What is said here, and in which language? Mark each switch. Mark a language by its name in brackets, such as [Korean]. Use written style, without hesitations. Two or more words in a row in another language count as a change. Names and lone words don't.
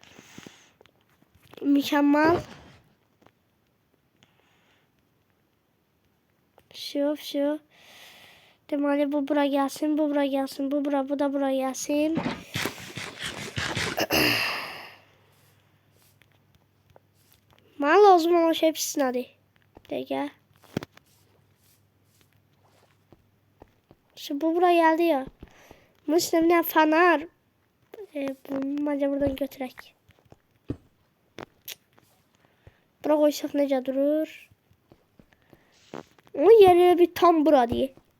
[Turkish] Mükemmel. Şu. [Azerbaijani] Deməli bu bura gəlsin, bu bura gəlsin, bu da bura gəlsin. Mənə lazım olan şey pis nədir? Dəqiqə. [Turkish] Şimdi bu buraya geldi ya. Bunun üstüne bir tane fener. Bunu bence buradan götürək. [Azerbaijani] Bura koysak necə durur? [Turkish] Onun yerine bir tam bura diye.